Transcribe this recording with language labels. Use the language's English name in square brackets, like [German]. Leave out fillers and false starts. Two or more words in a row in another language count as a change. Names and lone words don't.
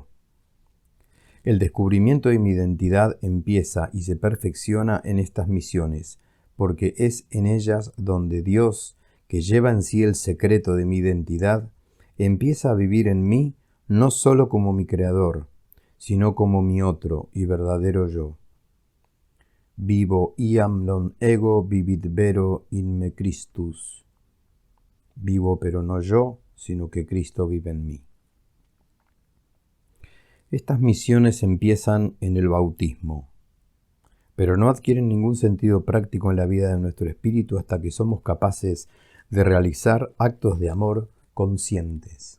[Spanish] El descubrimiento de mi identidad empieza y se perfecciona en estas misiones, porque es en ellas donde Dios, que lleva en sí el secreto de mi identidad, empieza a vivir en mí no solo como mi Creador, sino como mi otro y verdadero yo. [Latin] Vivo iam non ego vivit vero in me Christus. [Spanish] Vivo pero no yo, sino que Cristo vive en mí. Estas misiones empiezan en el bautismo, pero no adquieren ningún sentido práctico en la vida de nuestro espíritu hasta que somos capaces de realizar actos de amor conscientes.